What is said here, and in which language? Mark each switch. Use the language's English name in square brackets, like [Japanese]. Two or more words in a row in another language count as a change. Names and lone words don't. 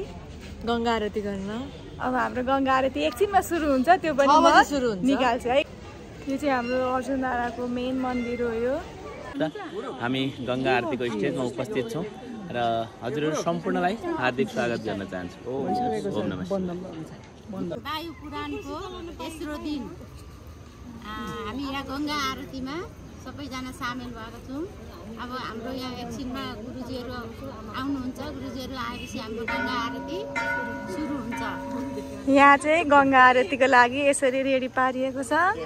[Nepali] गंगा आरती गर्न। अब हाम्रो गंगा आरती एकछिनमा सुरु हुन्छ, त्यो पनि म निकाल्छु है। यो चाहिँ हाम्रो अर्जुनधाराको मेन मन्दिर हो। यो हामी गंगा आरतीको स्टेजमा उपस्थित छौं र हजुरहरु सम्पूर्णलाई हार्दिक स्वागत गर्न चाहन्छु। [Sanskrit] ओम नमः शिवाय। [Nepali] वायु पुराणको तेस्रो दिन हामी यहाँ गंगा आरतीमा सबैजना सामेल भएका छौं। अब हाम्रो यहाँ एकछिनमा गुरुजीहरु आउनुहुन्छ। गुरुजीहरु आएपछि हाम्रो गंगा आरती सुरु हुन्छ। यहाँ चाहिँ गंगा आरतीको लागि यसरी रेडी पारिएको छ।